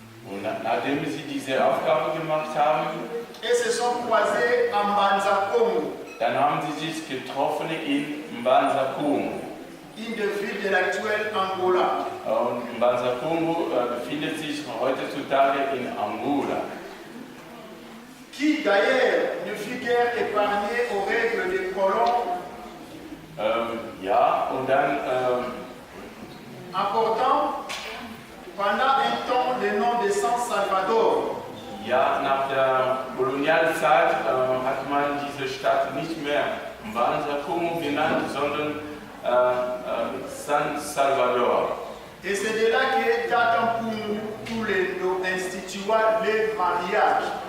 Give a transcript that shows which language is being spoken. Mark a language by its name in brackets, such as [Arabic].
[German] Und nachdem sie diese Aufgabe gemacht haben, [French] et se sont croisés à Mbanza Congo. [German] Dann haben sie sich getroffen in Mbanza Congo. [French] Une des villes de l'actuelle Angola. [German] Und Mbanza Congo befindet sich heutzutage in Angola. [French] Qui d'ailleurs ne fut guère épargné aux règles des colons. [German] Ja, und dann [French] apportant pendant un temps le nom de San Salvador. [German] Ja, nach der Kolonialzeit hat man diese Stadt nicht mehr Mbanza Congo genannt, sondern San Salvador. [French] Et c'est de là que datent tous les instituts les mariages.